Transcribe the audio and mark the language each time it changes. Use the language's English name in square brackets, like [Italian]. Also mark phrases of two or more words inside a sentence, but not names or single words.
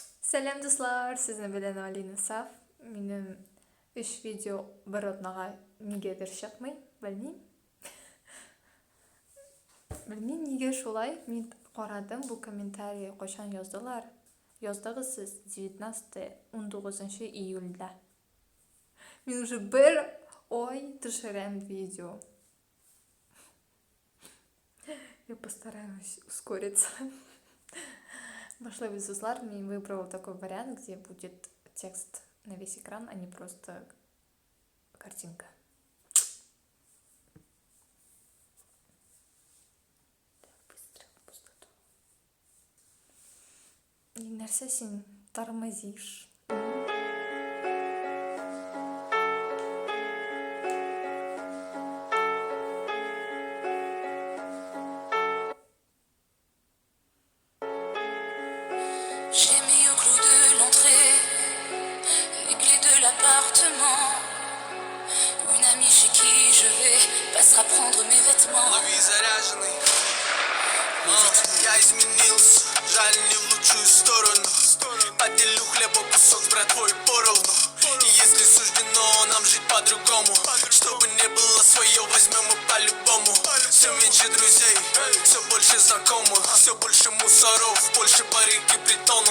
[Tatar] Сәлем дуслар, сезне белән Алина Саф. Минем 3 видео бер атнага нигәдер чыкмый, белмим. Белмим нигә шулай. Мин карадым, бу комментарий кайчан яздылар. Яздыгыз сез 19 июльдә. Мин уже бер ай төшерәм видео. [Russian] Я постараюсь ускориться. [Tatar] Башлыйбыз, дуслар. [Russian] Мин выбрал такой вариант, где будет текст на весь экран, а не просто картинка. Так, быстро в пустоту. [Tatar] Нәрсә син тормозишь? [French] J'ai mis au clou de l'entrée les clés de l'appartement. Une amie chez qui je vais passera prendre mes vêtements. [Russian] Лови заряженный. Я изменился, жаль, не в лучшую сторону. Поделю хлеба кусок с братвой поровну. И если суждено нам жить по-другому, чтобы не было свое, возьмем мы по-любому. Все меньше друзей, все больше знакомых, все больше мусоров, больше барыг и притонов.